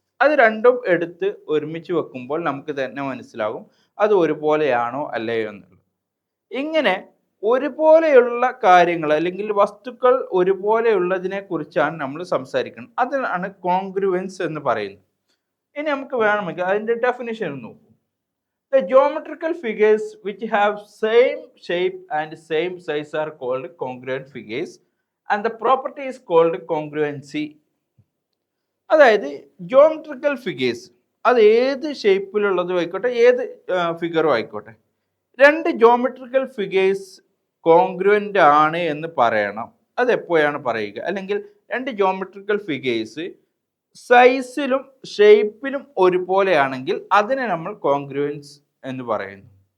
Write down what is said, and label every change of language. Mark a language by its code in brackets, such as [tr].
[ml] അത് രണ്ടും എടുത്ത് ഒരുമിച്ച് വെക്കുമ്പോൾ നമുക്ക് തന്നെ മനസ്സിലാകും അത് ഒരുപോലെയാണോ അല്ലയോ എന്നുള്ളത്. ഇങ്ങനെ ഒരുപോലെയുള്ള കാര്യങ്ങൾ അല്ലെങ്കിൽ വസ്തുക്കൾ ഒരുപോലെയുള്ളതിനെ കുറിച്ചാണ് നമ്മൾ സംസാരിക്കുന്നത്. അതിനാണ് കോൺഗ്രുവൻസ് എന്ന് പറയുന്നത്. ഇനി നമുക്ക് വേണമെങ്കിൽ അതിൻ്റെ ഡെഫിനിഷൻ നോക്കൂ. [en] The geometrical figures which have same shape and same size are called congruent figures and the property is called congruency. [ml] അതായത് ജോമെട്രിക്കൽ ഫിഗേഴ്സ് അത് ഏത് ഷേപ്പിലുള്ളതും ആയിക്കോട്ടെ, ഏത് ഫിഗറും ആയിക്കോട്ടെ, രണ്ട് ജോമെട്രിക്കൽ ഫിഗേഴ്സ് കോൺഗ്രുവൻ്റ് ആണ് എന്ന് പറയണം. അതെപ്പോഴാണ് പറയുക? അല്ലെങ്കിൽ രണ്ട് ജോമെട്രിക്കൽ ഫിഗേഴ്സ് സൈസിലും ഷേപ്പിലും ഒരുപോലെയാണെങ്കിൽ അതിനെ നമ്മൾ കോൺഗ്രുവൻസ് എന്ന് പറയുന്നു.